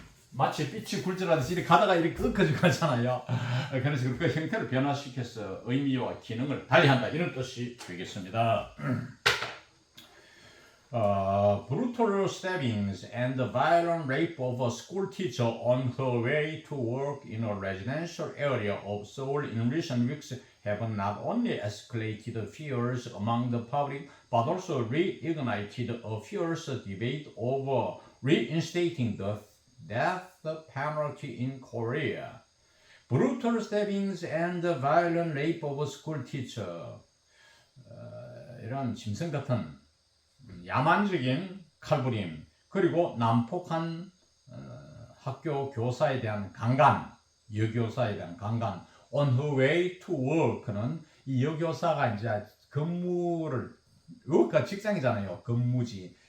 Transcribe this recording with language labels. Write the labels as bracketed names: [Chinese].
[Korean] 마치 빛이 굴절하듯이 이렇게 가다가 이렇게 꺾어져 가잖아요. 그래서 그 형태를 변화시켜서 의미와 기능을 달리한다 이런 뜻이 되겠습니다. [English] Brutal stabbings and the violent rape of a school teacher on her way to work in a residential area of Seoul in recent weeks have not only escalated fears among the public but also reignited a fierce debate over reinstating the death penalty in Korea. Brutal stabbings and the violent rape of a school teacher. [Korean] 이런 짐승 같은 야만적인 칼부림, 그리고 난폭한 학교 교사에 대한 강간, 여교사에 대한 강간. [English] On her way to work [Korean] 는 이 여교사가 이제 근무를, work가 직장이잖아요. 근무지.